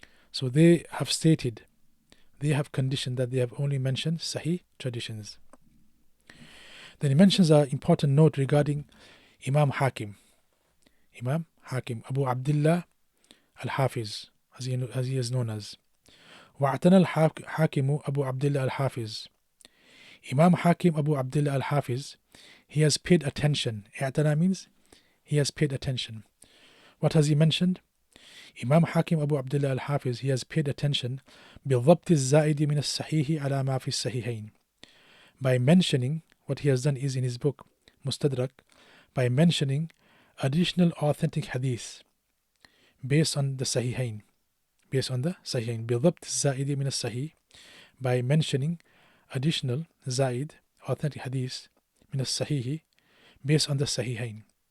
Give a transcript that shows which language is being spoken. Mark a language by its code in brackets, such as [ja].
[en] So they have conditioned that they have only mentioned Sahih traditions. Then he mentions an important note regarding Imam Hakim, Abu Abdullah al-Hafiz, as he is known as. [ar] واعتنى الحاكم أبو عبد الله الحافظ. [en] Imam Hakim Abu Abdullah al-Hafiz, he has paid attention. اعتنى means he has paid attention. What has he mentioned? Imam Hakim Abu Abdullah al-Hafiz, he has paid attention [ar] بضبط الزائد من الصحيح على ما في الصحيحين, [en] by mentioning, what he has done is in his book Mustadrak, by mentioning additional authentic hadith based on the Sahihain, [ar] بضبط الزائد من الصحيح, [en] by mentioning additional zaid, authentic hadith [ar] من الصحيح, [en] based on the Sahihain.